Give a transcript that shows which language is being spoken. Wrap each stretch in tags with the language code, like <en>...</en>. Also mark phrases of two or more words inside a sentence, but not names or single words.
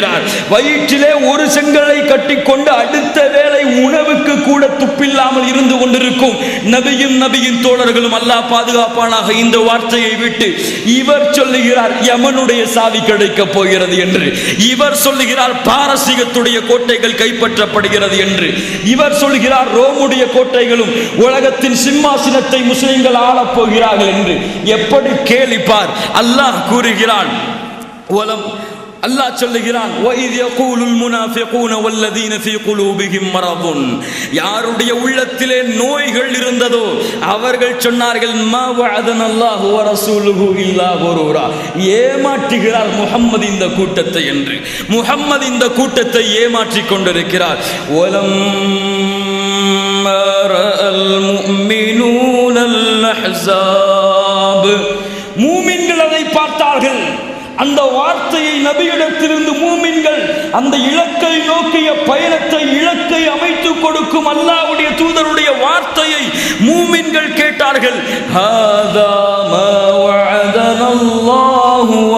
<ta>வயிற்றிலே ஒரு செங்கலை கட்டிக்கொண்டு அடுத்த வேளை உணவுக்கு கூட துப்பில்லாமல் இருந்து கொண்டிருக்கும் நபியின் தோழர்களும் அல்லாஹ் பாதுகாப்பானாக இந்த வார்த்தையை விட்டு இவர் சொல்லுகிறார் யமனுடைய சாவி கிடைக்கப் போகிறது என்று, இவர் சொல்லுகிறார் பாரசீகத்துடைய கோட்டைகள் கைப்பற்றப்படுகிறது என்று, இவர் சொல்கிறார் ரோமுடைய கோட்டைகளும் உலகத்தின் சிம்மாசனத்தை முஸ்லிம்கள் ஆளப் போகிறார்கள் என்று. எப்படி கேலிப்பார். அல்லாஹ் கூறுகிறான், அல்லாஹ் சொல்லுகிறான்,</ta> <ar>وَإِذْ يَقُولُ الْمُنَافِقُونَ وَالَّذِينَ فِي قُلُوبِهِمْ مَرَضٌ.</ar> <ta>யாருடைய உள்ளத்திலே நோய்கள் இருந்ததோ அவர்கள் சொன்னார்கள்,</ta> <ar>مَا وَعَدَنَا اللَّهُ وَرَسُولُهُ إِلَّا غُرُورًا.</ar> <ta>ஏமாற்றுகிறார் முஹம்மது இந்த கூட்டத்தை என்று. முஹம்மது இந்த கூட்டத்தை ஏமாற்றிக் கொண்டிருக்கிறார்.</ta> <ar>وَلَمَّا رَأَى الْمُؤْمِنُونَ الْأَحْزَابَ.</ar> <ta>மூமின்கள் அதை பார்த்தார்கள். அந்த வார்த்தையை நபியிடத்திலிருந்து மூமின்கள் அந்த இலக்கை நோக்கிய பயணத்தை, இலக்கை அமைத்துக் கொடுக்கும் அல்லாஹ்வுடைய தூதருடைய வார்த்தையை மூமின்கள் கேட்டார்கள்.</ta> <ar>هذا ما وعدنا الله</ar>